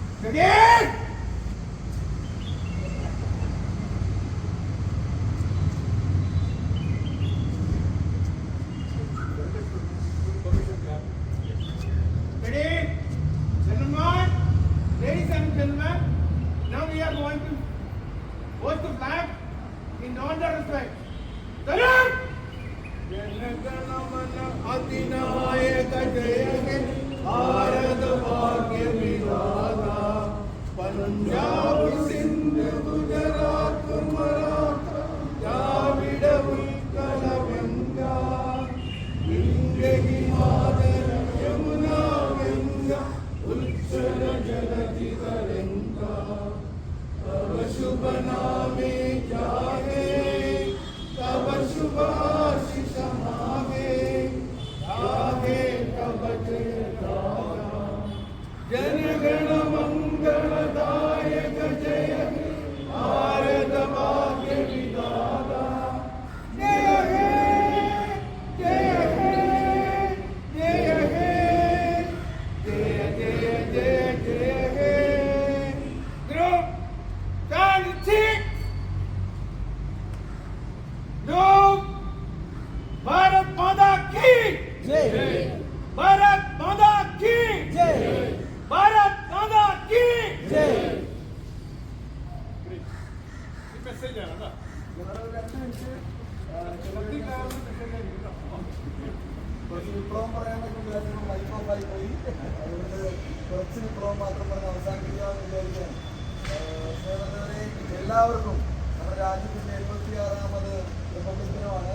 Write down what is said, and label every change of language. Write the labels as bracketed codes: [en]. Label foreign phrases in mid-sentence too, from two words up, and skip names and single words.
[en] Ladies and gentlemen, now we are going to hoist the flag in honor and respect. Salute! [bn] জনগণমন অধিনায়ক জয়কে ভারত ভাগ্য বিধাতা পাঞ্জাব সিন্ধু গুজরাট মারাঠা দ্রাবিড় উৎকল গঙ্গা গঙ্গা হিমাদয় যমুনা গঙ্গা উচ্ছল জলধি তরঙ্গ তব শুভ নামে জাগে তব শুভ Name Jage Tava Shubha আশিস মাগে জাগে তব জয় জয় জন গণ মঙ্গল দায়ক জয় ভারত ভাগ্য বিধাতা জয় হে জয় হে জয় হে জয় জয় জয় জয় হে Jaya He Jaya He Jaya Jaya Jaya Jaya He [en] Group stand cheek [hi] लोग भारत माता की जय भारत माता की जय भारत माता की जय [ml] മെസ്സേജ് ആണ് വിപ്ലവം പറയാനൊക്കെ വിചാരിച്ചു ലൈഫ് ഓഫായി പോയി. അതുകൊണ്ട് കുറച്ച് വിപ്ലവം മാത്രം പറഞ്ഞ് അവസാനിപ്പിക്കാമെന്ന് വിചാരിക്കാൻ എല്ലാവർക്കും നമ്മുടെ രാജ്യത്തിൻ്റെ 76ാമത് റിപ്പബ്ലിക് ദിനമാണ്.